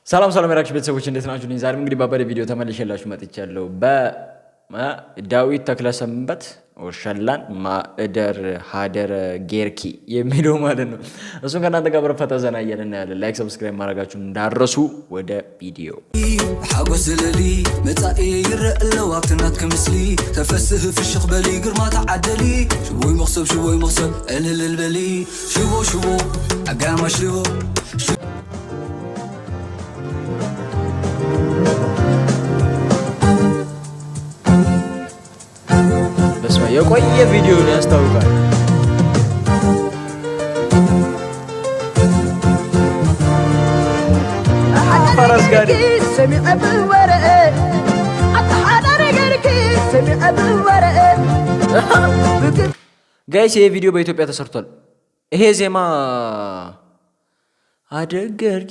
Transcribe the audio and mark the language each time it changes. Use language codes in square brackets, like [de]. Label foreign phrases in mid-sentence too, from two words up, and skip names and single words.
[am] ሰላም ሰላም ያራክሽ ቤተሰቦች እንዴት ናችሁ? ዛሬም እንግዲህ ባባደ ቪዲዮ ተመልሼላችሁ መጥቻለሁ። በዳዊት ተክለሰንበት ወሸላን ማእደር ሀደር ጌርኪ የሚለው ማለት ነው። እሱን ከእናንተ ጋር በረፈታ ዘና እያልን ያለን [en] like subscribe [am] ማድረጋችሁን እንዳረሱ። ወደ ቪዲዮ [ti] ሓጎስ ዝለሊ መጻኢ ይረአ ለው ኣብትናት ከምስሊ ተፈስህ ፍሽኽ በሊ ግርማ ተዓደሊ ሽቦይ መኽሰብ እልል በሊ ሽቦ ኣጋማሽ ሽቦ [am] የቆየ ቪዲዮ ነው ያስታውቃል። ፈረስ ጋር ጋይስ ይሄ ቪዲዮ በኢትዮጵያ ተሰርቷል። ይሄ ዜማ አደገርጊ